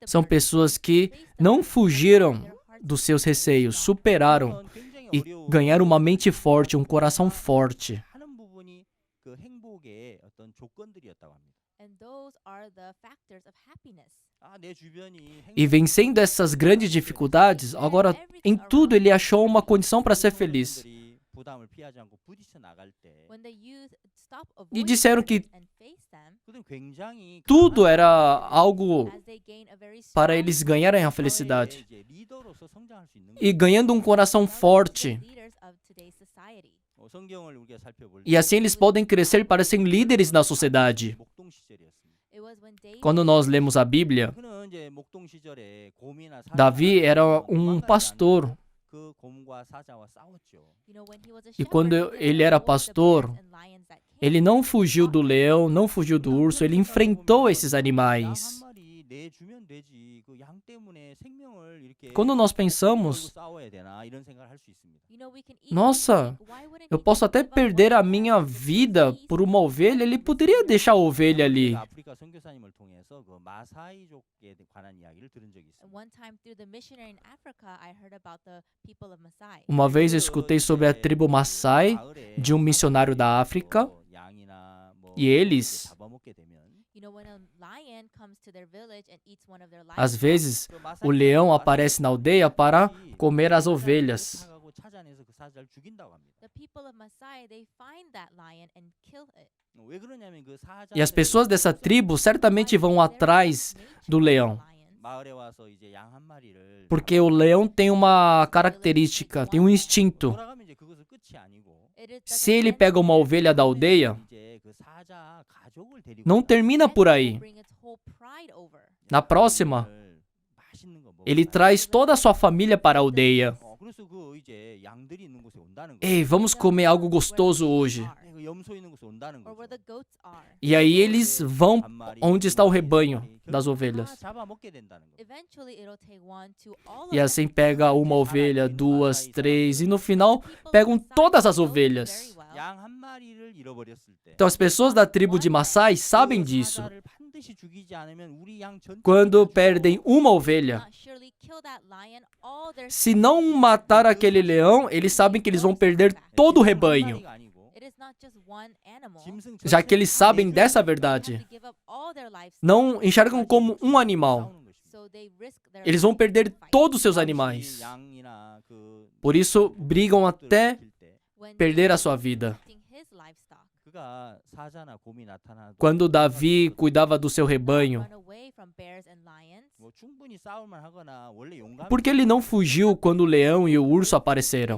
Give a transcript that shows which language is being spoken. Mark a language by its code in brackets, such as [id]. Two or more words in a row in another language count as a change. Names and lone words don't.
[pt] São [en] burdens, [pt] pessoas que [en] they faced [pt] não [en] them, [pt] fugiram [en] their hearts [pt] dos seus [en] were [pt] receios, [en] strong. [pt] superaram [ko] 그런 굉장히 [pt] e [ko] 어려운 [pt] ganharam uma mente forte, um coração forte. [ko] 하는 부분이 그 행복의 어떤 조건들이었다고 합니다. [en] And those are the factors of happiness. [ko] 내 주변이 [pt] E vencendo essas grandes dificuldades, agora em tudo ele achou uma condição para ser feliz. [ko] 부담을 피하지 않고 부딪혀 나갈 때 [en] When the youth stop [pt] E [en] avoiding [pt] disseram que [en] burdens and face them, [ko] 그들은 굉장히 [pt] tudo [ko] 강한 [pt] era algo [en] as they gain a very [pt] para [en] strong [pt] eles ganharem a [ko] 사회의 [pt] felicidade. [ko] 이제 리더로서 성장할 수 있는 [pt] E [ko] 거예요. [pt] ganhando um coração forte. [en] leaders of today's society. [ko] 성경을 우리가 살펴볼 [pt] E assim eles podem crescer para ser líderes na sociedade. [ko] 목동 시절이었습니다. [en] It was when David [pt] Quando nós lemos a Bíblia, [ko] 그는 이제 목동 시절에 곰이나 [pt] Davi era [ko] 도망가지 [pt] pastor. [ko] 않고 그 곰과 사자와 싸웠죠. [en] when he was a [pt] E [en] shepherd, [pt] quando [en] he didn't [pt] ele era [en] avoid the [pt] pastor, [en] bears and lions that came. [pt] ele não fugiu do leão, não fugiu do urso, ele enfrentou esses animais. [ko] 양 한 마리 내주면 되지. 그 양 때문에 생명을 이렇게 [pt] Quando nós [ko] 걸고 [pt] pensamos, [ko] 싸워야 되나 이런 생각을 할 수 있습니다. [en] We can easily [pt] nossa, [en] think, why wouldn't [pt] eu [en] he [pt] posso [en] just [pt] até [en] give up [pt] perder a [en] one [pt] minha [en] life [pt] vida [en] peace [pt] por uma ovelha, ele poderia deixar a ovelha ali. [ko] 아프리카 선교사님을 통해서 그 마사이족에 관한 이야기를 들은 적이 [en] And [ko] 있습니다. [en] one time through the missionary in Africa, I heard about the people of Maasai. [pt] Uma vez eu escutei sobre a tribo Maasai de um missionário da África, e eles, [ko] 잡아먹게 되면 [en] When a lion comes to their village and eats one of their [pt] às [en] livestock, [pt] vezes, o leão aparece na aldeia para comer as ovelhas. [ko] 사가고 찾아내서 그 사자를 죽인다고 합니다. [en] the people of Maasai, they find that lion and kill it. [ko] 왜 그러냐면 그 사자 [pt] E as pessoas dessa tribo certamente vão atrás do leão, [ko] 마을에 와서 이제 양 한 마리를 [pt] porque o leão tem uma característica, tem um instinto. [ko] 돌아가면 이제 그것은 끝이 아니고 [pt] Se ele pega uma ovelha da aldeia, [ko] 이제 그 사자 가족을 데리고 [pt] não termina por aí. [en] Bring its whole pride over. [pt] Na próxima, [ko] 맛있는 거 먹고 [pt] ele traz toda a sua família para a aldeia. [ko] 그래서 그 이제 양들이 있는 곳에 온다는 거예요. [pt] Ei, vamos comer algo gostoso hoje. [ko] 그 염소 있는 곳에 온다는 [en] Or where [ko] 거죠. [en] the goats are. [pt] E aí eles vão [ko] 한 마리, [pt] onde está o rebanho [ko] 결국 [pt] das [ko] 다 [pt] ovelhas. [ko] 잡아먹게 된다는 거예요. [en] Eventually, it'll take one to all [pt] E [en] of [pt] assim [en] them. [pt] pega uma ovelha, duas, três, e no final pegam todas as ovelhas. [ko] 양 한 마리를 잃어버렸을 때 [pt] Então as pessoas da tribo de Maasai sabem [ko] 그 [pt] disso. [ko] 사자를 반드시 죽이지 않으면 우리 양 전체를 [pt] Quando [ko] 죽이고 [pt] perdem uma ovelha, [en] Not surely kill that lion, all their [pt] se não matar aquele leão, eles sabem que eles vão perder todo o rebanho. [ko] 한 마리가 아니고 [en] It is not just one animal. [ko] 짐승 [pt] Já que eles [ko] 전체를 [pt] sabem [ko] 다 [pt] dessa [en] They [pt] verdade, [en] have to give up all their livestock, [pt] não enxergam como um animal. [ko] 싸우는 것입니다. [en] so they risk their [pt] Eles vão [en] lives [pt] perder [en] in fight. [pt] todos os seus [ko] 잠시 [pt] animais. [ko] 양이나 그 [pt] Por isso, brigam até [ko] 지킬 때 [en] When [pt] perder a [en] David [pt] sua [en] was [pt] vida. [en] protecting his livestock, [ko] 그가 사자나 곰이 나타나도 [pt] Quando Davi cuidava do seu rebanho, [en] run away from bears and lions, [ko] 뭐 충분히 싸울만 하거나 원래 용감히 [pt] por que ele não fugiu quando o leão e o urso apareceram?